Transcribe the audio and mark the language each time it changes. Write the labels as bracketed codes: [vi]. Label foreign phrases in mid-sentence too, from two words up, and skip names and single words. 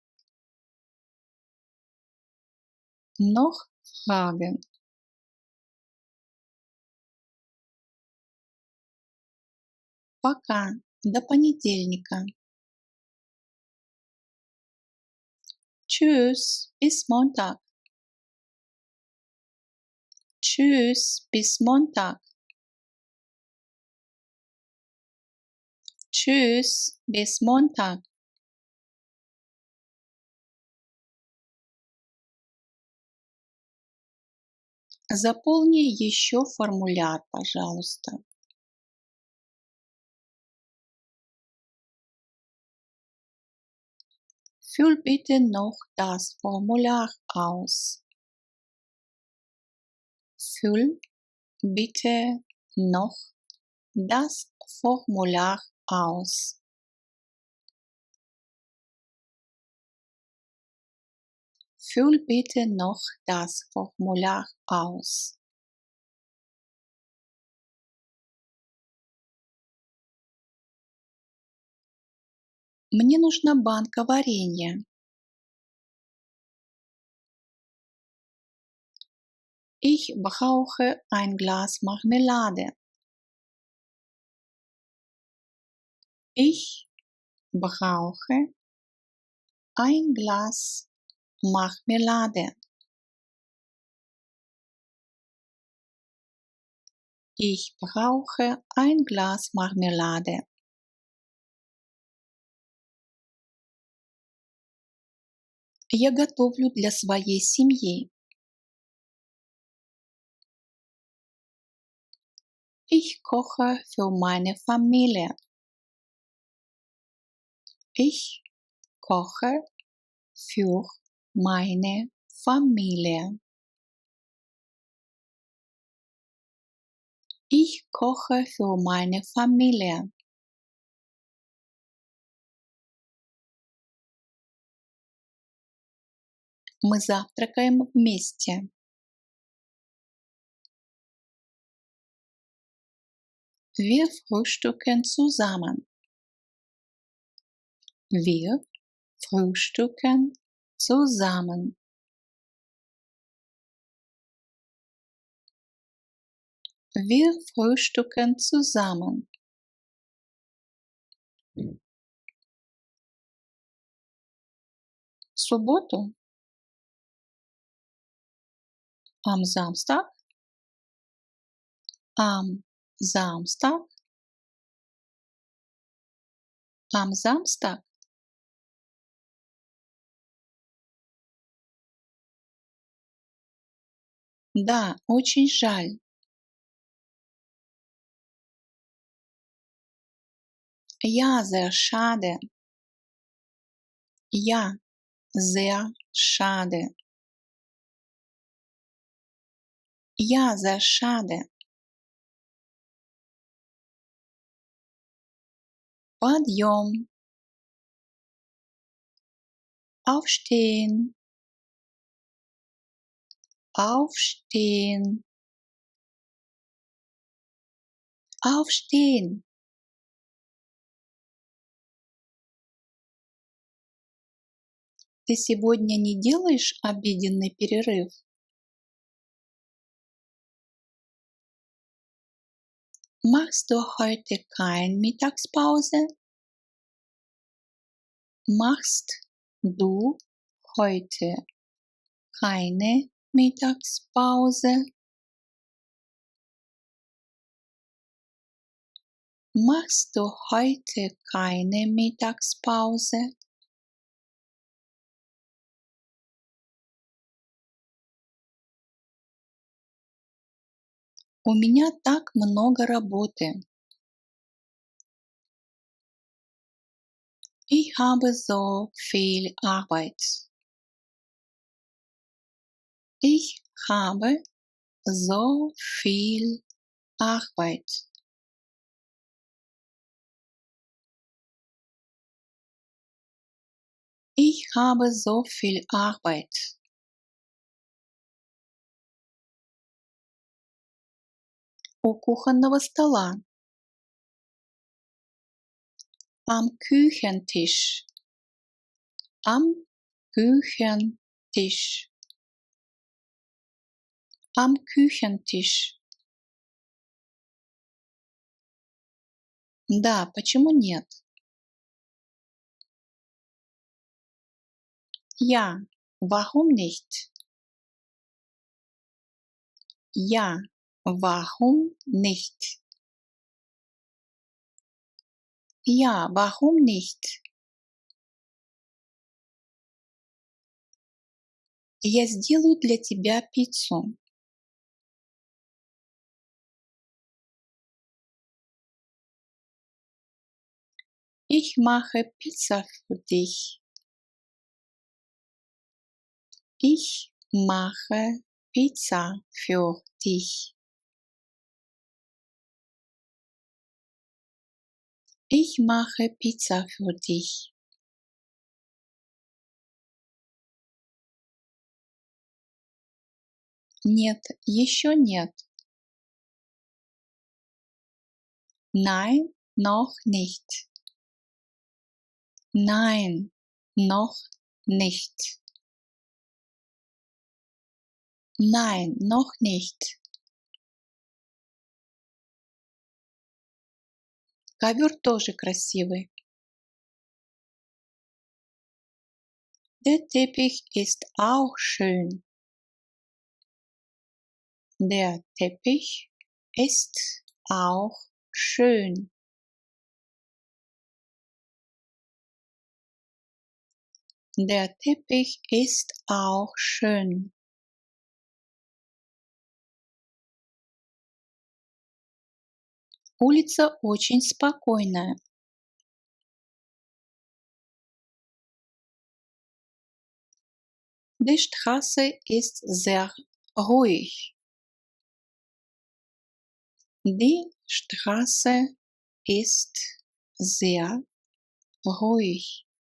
[de] Noch Fragen? [ru] Пока. До понедельника. [de] Tschüss. Bis Montag. Tschüss. Bis Montag. Tschüss. Bis Montag. [ru] Заполни еще формуляр, пожалуйста. [de] Füll bitte noch das Formular aus. Füll bitte noch das Formular aus. Füll bitte noch das Formular aus. [ru] Мне нужна банка варенья. [de] Ich brauche ein Glas Marmelade. Ich brauche ein Glas Marmelade. Ich brauche ein Glas Marmelade. [ru] Я готовлю для своей семьи. [de] Ich koche für meine Familie. Ich koche für meine Familie. Ich koche für meine Familie. [ru] Мы завтракаем вместе. [de] Wir frühstücken zusammen. Wir frühstücken zusammen. Wir frühstücken zusammen. [ru] В субботу, [de] am Samstag, am Samstag, am Samstag. [ru] Да, очень жаль. [de] Ja, sehr schade. Ja, sehr schade. Ja, sehr schade. [ru] Подъем. [de] Aufstehen. Aufstehen. Aufstehen. [ru] Ты сегодня не делаешь обеденный перерыв? [de] Machst du heute keine Mittagspause? Machst du heute keine Mittagspause? Machst du heute keine Mittagspause? [ru] У меня так много работы. [de] Ich habe so viel Arbeit. Ich habe so viel Arbeit. Ich habe so viel Arbeit. [ru] У кухонного стола. [de] Am Küchentisch. Am Küchentisch. Am Küchentisch. [ru] Да, почему нет? [de] Ja, warum nicht? Ja, warum nicht? Ja, warum nicht? [ru] Я сделаю для тебя пиццу. [de] Ich mache Pizza für dich. Ich mache Pizza für dich. Ich mache Pizza für dich. [ru] Нет, еще нет. [de] Nein, noch nicht. Nein, noch nicht. Nein, noch nicht. [ru] Ковер тоже красивый. [de] Der Teppich ist auch schön. Der Teppich ist auch schön. Der Teppich ist auch schön. [ru] Улица очень спокойная. [de] Die Straße ist sehr ruhig. Die Straße ist sehr ruhig.